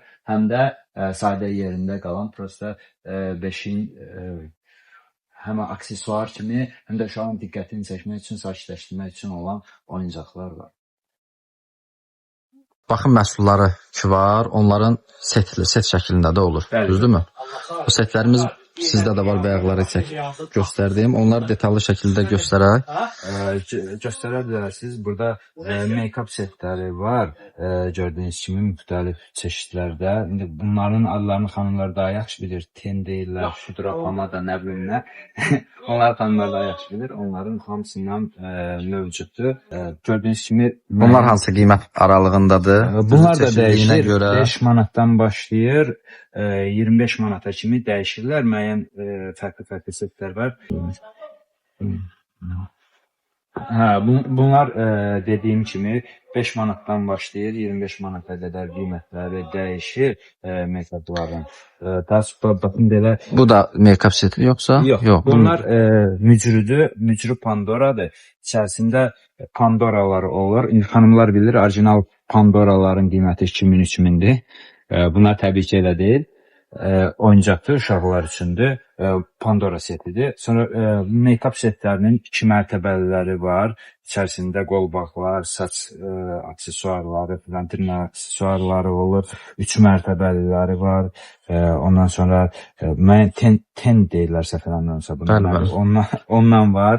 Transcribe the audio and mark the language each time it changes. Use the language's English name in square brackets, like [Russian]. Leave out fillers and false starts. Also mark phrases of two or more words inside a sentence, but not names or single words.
[Azerbaijani] Həm də sadə yerində qalan prosta beşiyin həm aksesuar kimi, həm də uşağın diqqətini çəkmək üçün, sakitləşdirmək üçün olan oyuncaqlar var. Baxın məhsulları ki var, onların set şəklində də olur. Bəli. Düzdürmü? Bu setlərimiz sizdə də var, bayaqları göstərdim. Onları detallı şəkildə göstərək. Göstərə bilərsiniz. Burada make-up setləri var. Gördüyünüz kimi müxtəlif çeşidlərdə. İndi bunların adlarını xanımlar daha yaxşı bilir. Ten deyirlər, pudra, pomada, nə bilim nə. Onlar xanımlar daha yaxşı bilir. Onların hamısından mövcuddur. Gördüyünüz kimi Bunlar hansı qiymət aralığındadır? bunlar da Çeşidliyinə dəyişir. görə 5 manatdan başlayır, 25 manata kimi dəyişirlər. Müəyyən fərqli setlər var. Bunlar dediyim kimi 5 manatdan başlayır, 25 manata qədər qiymətləri dəyişir make-upların. Daha sonra baxın belə. bu da make-up seti yoxsa? Yox. Bunlar mücrüdür, mücrü Pandoradır. İçərisində Pandoralar olur. İndi xanımlar bilir, orijinal Pandoraların qiyməti 2000-3000-dir. Bunlar təbii ki elə deyil. Oyuncaqdır, uşaqlar üçündür. Pandora setidir. Sonra make-up setlərinin 2 mərtəbəliləri var. İçərisində qolbaqlar, saç aksesuarları, dırnaq aksesuarları olur. 3 mərtəbəliləri var. Ondan sonra ten deyirlər səhv eləmirəmsə bunlar. Ondan var.